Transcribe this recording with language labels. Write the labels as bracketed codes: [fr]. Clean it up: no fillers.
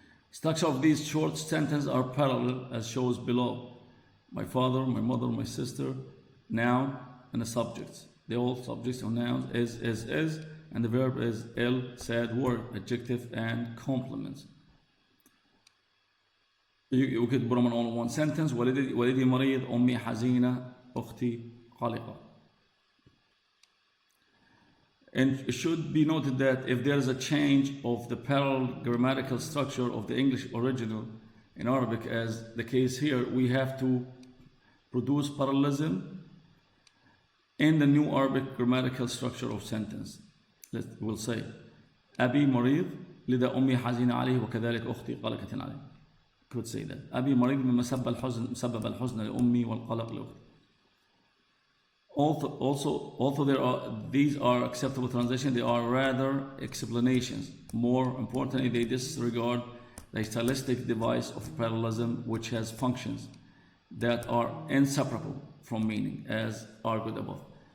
[en] Structure of these short sentences are parallel as shows below. My father, my mother, my sister, noun, and the subjects. The all subjects or nouns is, and the verb is ill, sad, worried, adjective, and complements. You could put them on all one sentence. [ar] والدي مريض, أمي حزينة, أختي قلقة. [en] And it should be noted that if there is a change of the parallel grammatical structure of the English original in Arabic, as the case here, we have to produce parallelism in the new Arabic grammatical structure of sentence. We'll say [ar] أبي مريض لذا أمي حزينة عليه وكذلك أختي قلقة عليه. [en] Could say that [ar] أبي مريض مما سبب الحزن لأمي والقلق لأختي. [en] Although these are acceptable translations, they are rather explanations. More importantly, they disregard the stylistic device of parallelism, which has functions that are inseparable from meaning, as argued above.